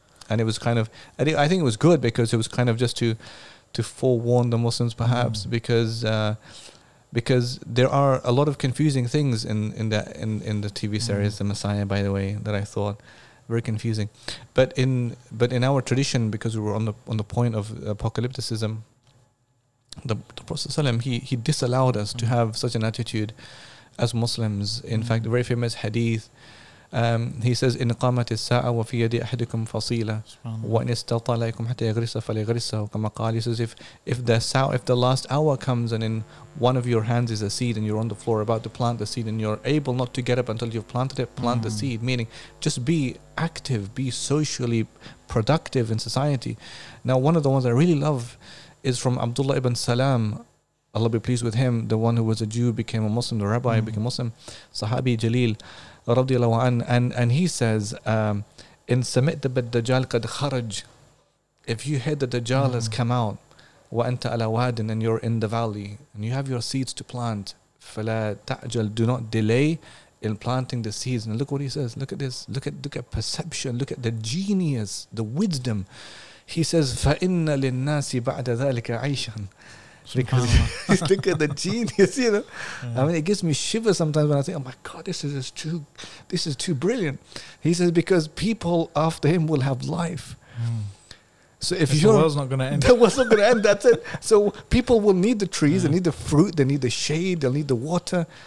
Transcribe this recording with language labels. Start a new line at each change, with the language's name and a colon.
English: And it was kind of, I think it was good, because it was kind of just to forewarn the Muslims, perhaps, because there are a lot of confusing things in the TV series, The Messiah, by the way, that I thought very confusing. But in our tradition, because we were on the point of apocalypticism, the Prophet ﷺ, he disallowed us to have such an attitude as Muslims. In fact, a very famous hadith. He says,
Arabic: إن قامت الساعة وفي يد أحدكم فصيلة وإن استطاع لكم حتى يغرس فليغرسه كما قال.
English: He says, if the last hour comes and in one of your hands is a seed, and you're on the floor about to plant the seed, and you're able not to get up until you've planted it, plant the seed. Meaning, just be active, be socially productive in society. Now, one of the ones I really love is from Abdullah ibn Salam, Allah be pleased with him, the one who was a Jew, became a Muslim, the rabbi became Muslim, Sahabi Jalil, radiallahu an, and he says,
Arabic: in sami'ta bid-dajjal qad kharaj,
English: if you heard the Dajjal has come out,
Arabic: wa anta ala wadin,
English: and you're in the valley, and you have your seeds to plant,
Arabic: fala ta'jal,
English: do not delay in planting the seeds. And look what he says, look at this, look at perception, look at the genius, the wisdom. He says,
Arabic: فَإِنَّ لِلنَّاسِ بَعْدَ ذَلِكَ عَيْشًا.
English: Because look at the genius, I mean, it gives me shivers sometimes when I think, oh my God, this is too brilliant. He says, because people after him will have life. So if the world's not going to end. The world's not going to end, that's it. So people will need the trees, they need the fruit, they need the shade, they'll need the water.